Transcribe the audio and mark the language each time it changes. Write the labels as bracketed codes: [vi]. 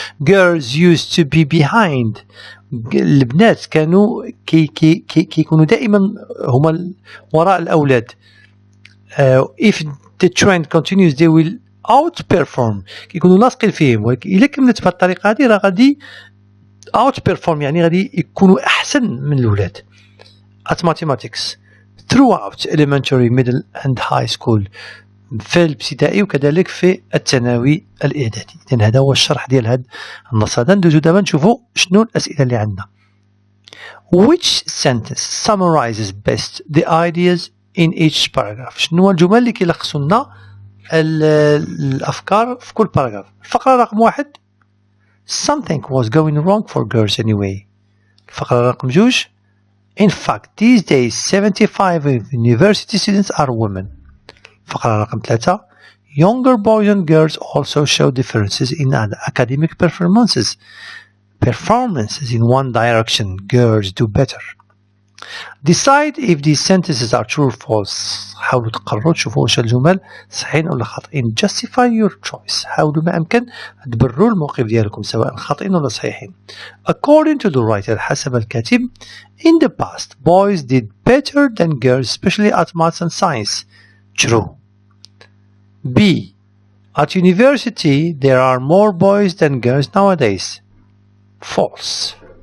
[en] Girls used to be behind. [ar] البنات كانوا كيكونوا دائما هما وراء الأولاد. [en] If the trend continues they will outperform. [ar] كيكونوا لاصقين فيهم ولكن إلا كملت بهذه الطريقة هذه راه غادي outperform يعني غادي يكونوا أحسن من الولاد [en] at mathematics throughout elementary middle and high school [ar] في الابتدائي وكذلك في الثانوي الإعدادي. إذن هذا هو الشرح ديال هذا النص هذا. ندوزو دابا نشوفوا شنو الأسئلة اللي عندنا. [en] Which sentence summarizes best the ideas in each paragraph. [ar] شنو الجمل اللي كيلخصوا لنا الأفكار في كل باراجراف. الفقرة رقم 1 [en] Something was going wrong for girls anyway. [ar] الفقرة رقم 2 [en] In fact, these days 75 of university students are women. [ar] فقرة رقم 3. [en] Younger boys and girls also show differences in academic performances. Performances in one direction, girls do better. Decide if these sentences are true or false. [ar] حاولوا تقرروا تشوفوا واش الجمل صحيحين ولا خاطئين. [en] Justify your choice. [ar] حاولوا ما أمكن تبرروا الموقف ديالكم سواء خاطئين ولا صحيحين. [en] According to the writer [ar] حسب الكاتب, [en] in the past boys did better than girls, especially at maths and science. True. B. At university there are more boys than girls nowadays. False.